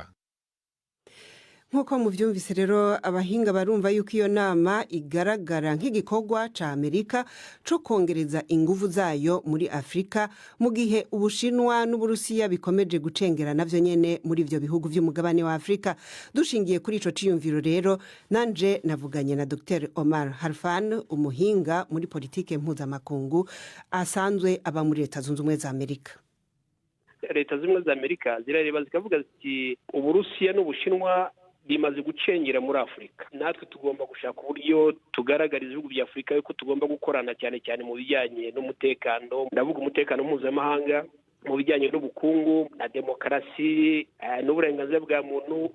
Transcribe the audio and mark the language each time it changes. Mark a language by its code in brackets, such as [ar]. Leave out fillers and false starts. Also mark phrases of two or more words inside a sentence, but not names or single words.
[rn] Nkuko muvyumvise rero abahinga barumva yuko iyo nama igaragara nk'igikorwa ca Amerika co kongereza inguvu zayo muri Afrika mu gihe Ubushinwa n'Uburusiya bikomeje gucengera navyo nyene muri ivyo bihugu vy'umugabane wa Afrika. Dushingiye kuri ico ciyumviro rero nanje navuganye na Dr. Omar Harfan, umuhinga muri politike mpuzamakungu asanzwe aba muri Leta Zunze Ubumwe za Amerika. [rw] Leta zimwe za Amerika zirareba zikavuga ziti Uburusiya n'Ubushinwa bimaze gucengera muri Afrika. Natwe tugomba gushaka uburyo tugaragariza ibihugu bya Afrika yuko tugomba gukorana cyane cyane mu bijyanye n'umutekano, ndavuga umutekano mpuzamahanga, mu bijyanye n'ubukungu na demokarasi n'uburenganzira bwa muntu.